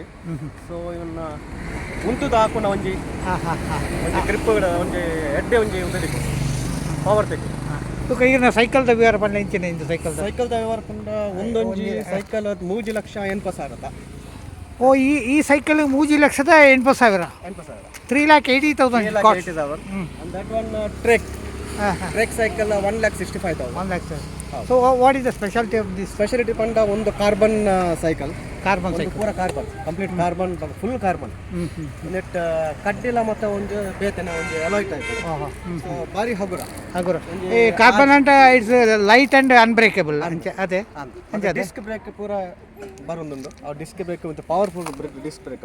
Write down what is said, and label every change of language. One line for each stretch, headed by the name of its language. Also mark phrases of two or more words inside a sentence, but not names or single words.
Tulu: ಸೊ ಇವನ್ನ ಉಂಟುದು ಹಾಕೋಣ ಒಂಜಿ ಗ್ರಿಪ್ ಒಂಜಿ ಎಡ್ಡೆ ಒಂಜಿ ಉಂಟು ಪವರ್ ತೆಗೆ. ಈಗ ಸೈಕಲ್ದ ವ್ಯವಹಾರ ಪಂಡ ಇಂಚಿನ ಇಂದು ಸೈಕಲ್ದ ವ್ಯವಹಾರ ಪಂಡ ಒಂದೊಂಜಿ ಸೈಕಲ್ 3,80,000. ಓ, ಈ ಸೈಕಲ್ 3,80,000. 3,80,000.
English: And that one trek cycle 1,65,000. So what is the specialty of this?
Tulu: Specialty panda ಒಂದು ಕಾರ್ಬನ್ ಸೈಕಲ್. ಕಾರ್ಬನ್ ಒಂದು ಸೈಕಲ್. ಪೂರ ಕಾರ್ಬನ್
English: complete carbon full carbon
Tulu: ನೆಟ್ ಕಡ್ಡಿಲ್ಲ ಮತ್ತೆ ಒಂದು ಬೇತನ ಒಂದು ಎಲಾಯ್ಟ್ ಆಯ್ತು ಸೊ ಭಾರಿ ಹಗುರ ಹಗುರ ಈ ಕಾರ್ಬನ್ ಅಂತ
English: it's light and unbreakable
Tulu: ಅಂಚೆ ಅದೇ ಅಂಚೆ ಅದೇ
English: disc brake
Tulu: ಪೂರ ಬರೋದೊಂದು ಆ
English: disc brake
Tulu: ಮತ್ತು
English: powerful disc brake